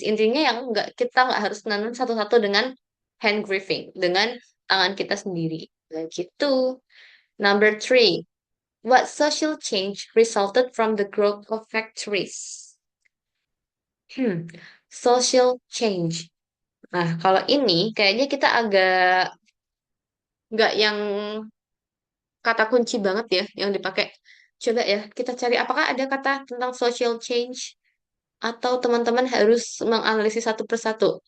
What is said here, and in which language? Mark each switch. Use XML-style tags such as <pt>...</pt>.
<id>Intinya yang kita nggak harus tenun satu-satu dengan</id> <en>hand gripping,</en> <id>dengan tangan kita sendiri. Nah, gitu.</id> <en>Number 3. What social change resulted from the growth of factories? Social change.</en> <id>Nah, kalau ini kayaknya kita agak nggak yang kata kunci banget ya yang dipakai. Coba ya, kita cari apakah ada kata tentang</id> <en>social change</en> <id>atau teman-teman harus menganalisis satu persatu.</id>